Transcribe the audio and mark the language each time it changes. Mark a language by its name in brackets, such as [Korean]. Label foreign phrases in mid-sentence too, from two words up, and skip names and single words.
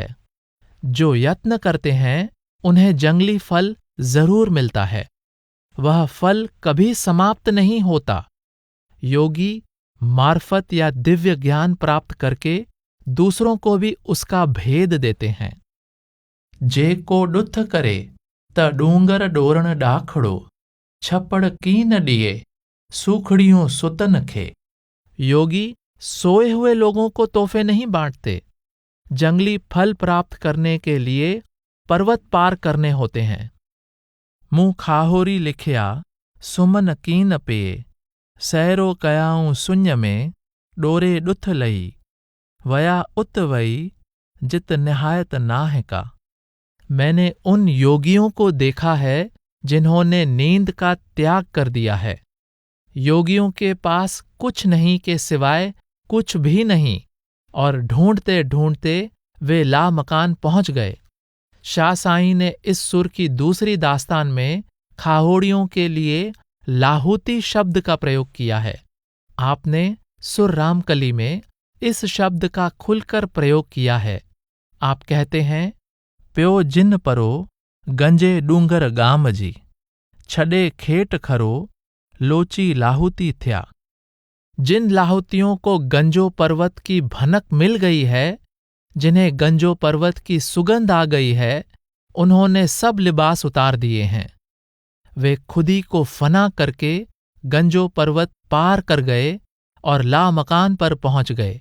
[Hindi] जो यत्न करते हैं उन्हें जंगली फल जरूर मिलता है। वह फल कभी समाप्त नहीं होता। योगी मार्फत या दिव्य ज्ञान प्राप्त करके दूसरों को भी उसका भेद देते हैं। [Sindhi] जे को ॾुथ करे त डूंगर डोरण ॾाखड़ो, छपड़ कीन ॾिए सूखड़ियों सुतन खे। [Hindi] योगी सोए हुए लोगों को तोहफे नहीं बांटते। जंगली फल प्राप्त करने के लिए पर्वत पार करने होते हैं। [Sindhi] मूं खाहोरी लिखिया सुमन कीन पे, सैरो कयाऊं सुञ में डोरे ॾुथ लही, वया उत वई जित निहायत नाह का। [Hindi] मैंने उन योगियों को देखा है जिन्होंने नींद का त्याग कर दिया है। योगियों के पास कुछ नहीं के सिवाय कुछ भी नहीं, और ढूंढते ढूंढते वे लामकान पहुंच गए। शाह साईं ने इस सुर की दूसरी दास्तान में खाहोड़ियों के लिए लाहूती शब्द का प्रयोग किया है। आपने सुर रामकली में इस शब्द का खुलकर प्रयोग किया है। आप कहते हैं, [Sindhi] प्यो जिन परो गंजे डूंगर गाम जी, छडे खेट खरो लोची लाहूती थया। [Hindi] जिन लाहूतियों को गंजो पर्वत की भनक मिल गई है, जिन्हें गंजो पर्वत की सुगंध आ गई है, उन्होंने सब लिबास उतार दिए हैं। वे खुदी को फना करके गंजो पर्वत पार कर गए और लामकान पर पहुंच गए।